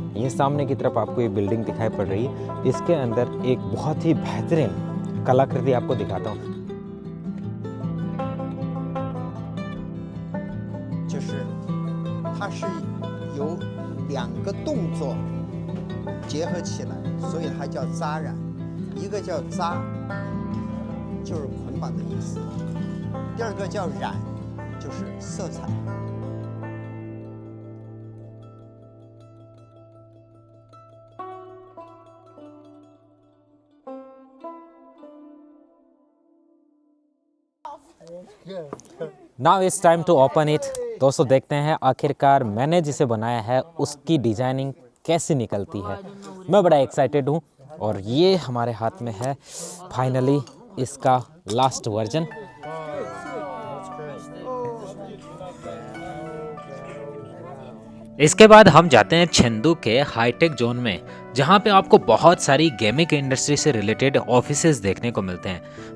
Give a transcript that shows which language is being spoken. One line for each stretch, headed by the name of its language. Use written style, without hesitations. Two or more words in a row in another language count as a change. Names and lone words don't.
Hindi: ये सामने की तरफ आपको ये बिल्डिंग दिखाई पड़ रही है। इसके अंदर एक बहुत ही बेहतरीन कलाकृति आपको दिखाता हूँ।
Chinese: 就是它是由两个动作结合起来，所以它叫扎染。一个叫扎，就是捆绑的意思；第二个叫染，就是色彩。
English: Now it's time to open it।
Hindi: दोस्तों देखते हैं आखिरकार मैंने जिसे बनाया है उसकी डिजाइनिंग कैसी निकलती है। मैं बड़ा एक्साइटेड हूँ और ये हमारे हाथ में है फाइनली इसका
English: last version.
Hindi: इसके बाद हम जाते हैं चेंदू के
English: hightech zone
Hindi: में, जहां पे आपको बहुत सारी
English: gaming industry
Hindi: से रिलेटेड ऑफिसेज देखने को मिलते हैं।